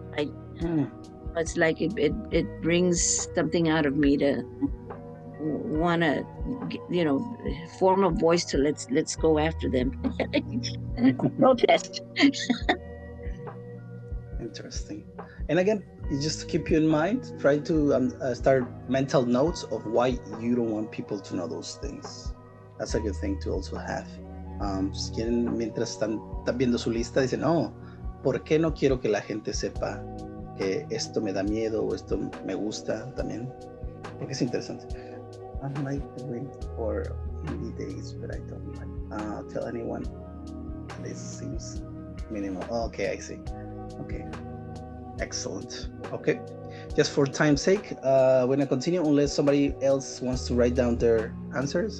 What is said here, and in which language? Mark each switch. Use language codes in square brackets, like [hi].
[en] It's like it brings something out of me to want to, form a voice to let's go after them. Protest. Interesting. And again, just to keep you in mind, try to start mental notes of why you don't want people to know those things. That's a good thing to also have. [es] Si quieren, mientras están viendo su lista, dicen, ¿por qué no quiero que la gente sepa que esto me da miedo o esto me gusta también? Porque es interesante. [en] I might wait for indie days, but I don't like tell anyone. This seems minimal. Okay, I see. Okay, excellent. Okay, just for time's sake, we're gonna continue unless somebody else wants to write down their answers.